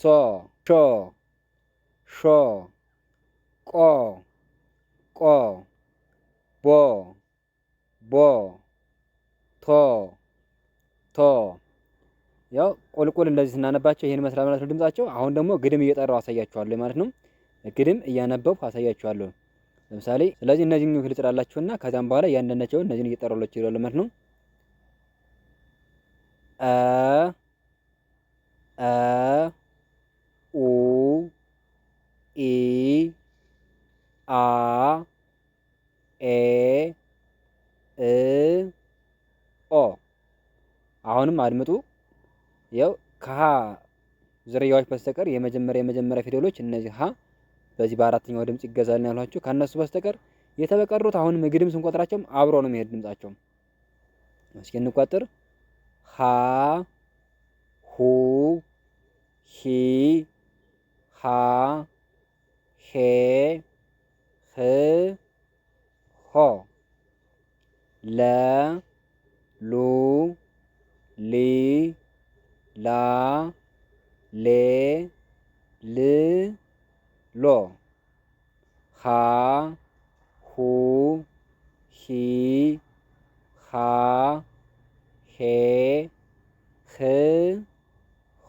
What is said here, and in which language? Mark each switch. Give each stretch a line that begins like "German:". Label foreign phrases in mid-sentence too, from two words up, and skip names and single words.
Amharic: ሾ ሾ ቆ ቆ ቦ ቦ ቶ ቶ። ያው ቁልቁል እንደዚህ ስናነባቸው ይሄን መስራት ማለት ነው ድምጻቸው። አሁን ደግሞ ግድም እየጠራው አሳያችኋለሁ ማለት ነው። ግድም እያነበብኩ አሳያችኋለሁ። ለምሳሌ ስለዚህ እነዚህን ፊደል ልጥራላችሁና ከዛም በኋላ እያንዳንዳቸውን እነዚህን እየጠራላችሁ ይላል ማለት ነው። አ አ ኡ ኢ አ ኤ እ ኦ። አሁንም አድምጡ። ያው ከሀ ዝርያዎች በስተቀር የመጀመሪያ ፊደሎች እነዚህ ሀ በዚህ በአራተኛው ድምጽ ይገዛል ያሏችሁ ከነሱ በስተቀር የተበቀሩት አሁንም ግድም ስንቆጥራቸውም አብሮ ነው የሚሄድ ድምጻቸው። እስኪ እንቆጥር። ሀ ሁ ሂ ሃ ሄ ህ ሆ ለ ሉ ሊ ላ ሌ ል ሎ ሀ ሁ ሂ ሃ ሄ ህ ሆ